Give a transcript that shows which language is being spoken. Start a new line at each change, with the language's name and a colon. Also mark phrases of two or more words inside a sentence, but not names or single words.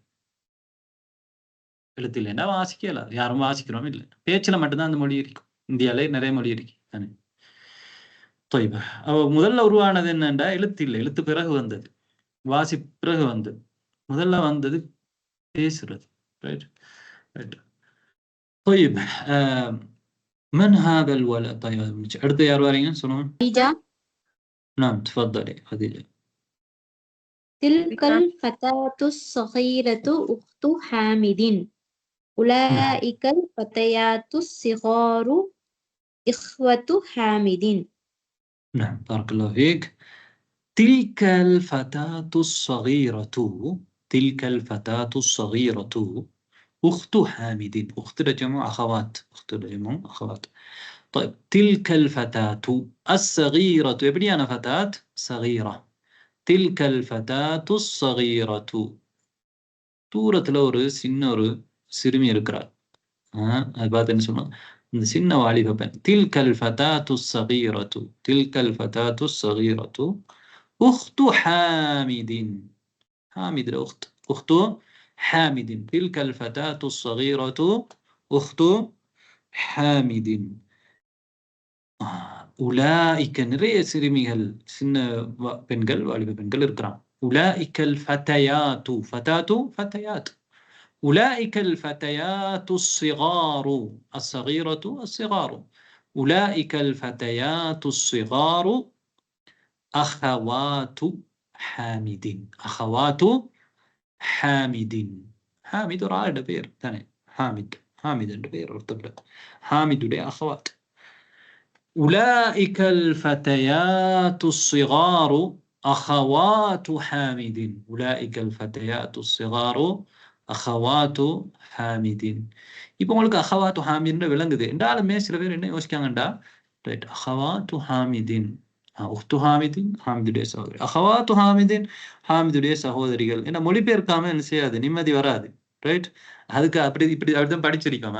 Tamil: இல்லைன்னா வாசிக்கல யாரும் வாசிக்கிறோம் இல்லை பேச்சுல மட்டும்தான் அந்த மொழி இருக்கும் இந்தியாலே நிறைய மொழி இருக்கு தானே முதல்ல உருவானது என்னண்டா எழுத்து இல்லை எழுத்து பிறகு வந்தது வாசி பிறகு வந்தது முதல்ல வந்தது பேசுறது right.
Arabic: طيب من هذا الولد؟
Tamil: طيب அடுத்து யார் வரீங்க சொல்லுங்க.
Arabic: خديجة. نعم تفضلي خديجة. تلك الفتاة الصغيرة أخت حامد. أولئك الفتيات الصغار إخوة حامد. نعم بارك الله فيك. تلك الفتاة الصغيرة، تلك الفتاة الصغيرة أخت حامد. أخت جمع أخوات، أخت جمع أخوات. طيب تلك الفتاة الصغيرة، எப்படி أنا فتاة صغيرة. تلك الفتاة الصغيرة،
Tamil: தூரத்துல ஒரு சின்ன ஒரு சிறுமி இருக்கிறார். அது பார்த்து என்ன சொல்லணும், இந்த சின்ன வாலிப பெண்.
Arabic: تلك الفتاة الصغيرة، تلك الفتاة الصغيرة أخت حامد. حامد الأخت، أخت حامد. تلك الفتاة الصغيرة أخت حامد.
Tamil: أولئك நிறைய சிறுமிகள் சின்ன பெண்கள் வாலிப பெண்கள் இருக்கிறான்.
Arabic: أولئك الفتيات، فتاة فتيات. أولئك الفتيات الصغار، الصغيرة الصغار. أولئك الفتيات الصغار أخوات حامد. أخوات حامد.
Tamil: حامد ஒரு ஆளுட பேர் தானே. حامد، حامد என்ற பேர் ஒருத்தர்.
Arabic: حامد أخوات. أولئك الفتيات الصغار أخوات حامد. أولئك الفتيات الصغار أخوات حامد.
Tamil: இப்போ உங்களுக்கு அஹவாத்து ஹாமித்னு விளங்குது என்றாலுமே சில பேர் என்ன யோசிக்காங்கண்டா, ரைட்,
Arabic: أخوات حامد، أخت حامد
Tamil: ஹாமிதுடைய சகோதரி,
Arabic: أخوات حامد
Tamil: ஹாமிதுடைய சகோதரிகள் என்ன மொழிபெயர்க்காம என்ன செய்யாது, நிம்மதி வராது. ரைட், அதுக்கு அப்படி இப்படி அப்படிதான் படிச்சிருக்கோம்.